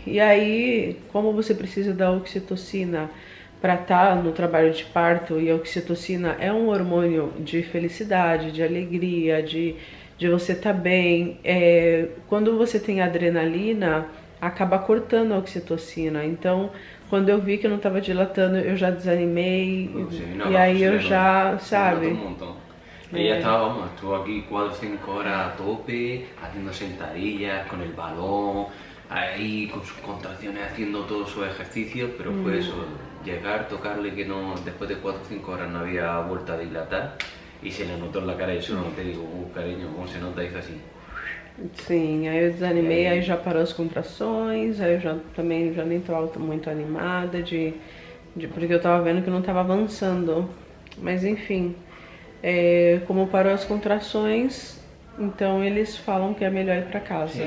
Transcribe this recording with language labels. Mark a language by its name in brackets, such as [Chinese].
[Portuguese] E aí, como você precisa da oxitocina para estar no trabalho de parto, e a oxitocina é um hormônio de felicidade, de alegria, de você estar bem. Quando você tem adrenalina, acaba cortando a oxitocina. Então, quando eu vi que eu não estava dilatando, eu já desanimei. E aí eu já, sabe? [Spanish] Ella estaba, vamos, estuvo aquí 4 o 5 horas a tope, haciendo sentadillas, con el balón, ahí con sus contracciones, haciendo todos sus ejercicios, pero fue eso, llegar, tocarle que no, después de 4 o 5 horas no había vuelto a dilatar, y se le notó en la cara, y eso no te digo, cariño, como se nota, hizo así. [Portuguese] Sim, aí eu desanimei, aí já parou as contrações, aí eu já nem estava muito animada, porque eu tava vendo que não tava avançando. Mas enfim, como parou as contrações, então eles falam que é melhor ir pra casa.